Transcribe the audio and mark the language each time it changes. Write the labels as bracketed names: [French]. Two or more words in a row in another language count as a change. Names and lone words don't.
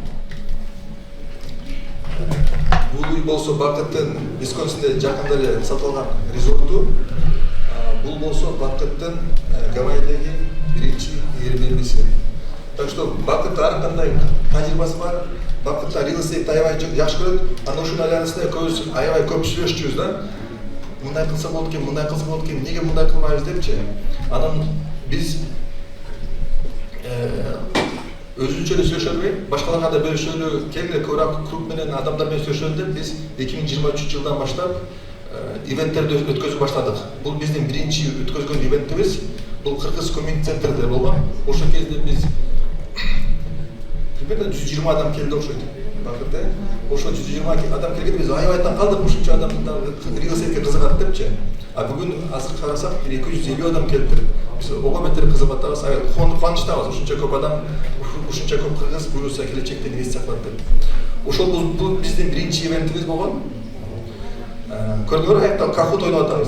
[Kyrgyz] Бул үй болсо бакыттын Висконсинде жакында эле сатып алган резорту. Бул болсо бакыттын Гавайидеги биринчи Airbnb-си. Так что бакыт ар кандай тажрыйбасы бар. Бакытта [English] real estate [Kyrgyz] аябай жакшы көрөт. Анан ушунун айланасында көбүбүз аябай көп сүйлөшчүбүз да. Мындай кылса болот экен, мындай кылса болот экен, эмнеге мындай кылмайбыз депчи. Анан биз өзүнчө эле сүйлөшөлү, башкаларга да бөлүшөлү, кеңири көбүрөөк круг менен адамдар менен сүйлөшөлү деп биз 2023-жылдан баштап ивенттерди өткөзүп баштадык. Бул биздин биринчи өткөзгөн ивентибиз. Бул Кыргыз комьюнити центрде болгон. Ошол кезде биз примерно 120 адам келди окшойт. Бакытта ошо 120 адам келгенде биз аябай таң калдык, ушунча адамдар [English] real estate [Kyrgyz] кызыгат депчи. А бүгүн азыр карасак 250 адам келиптир. Биз ого бетер кызыгып атабыз, кубанычтабыз. Ушунча көп адам, ушунча көп кыргыз буюрса келечекте инвестиция кылат деп. Ошол бул биздин биринчи ивентибиз болгон. Көрдүңөр, аякта Kahoot ойноп атабыз.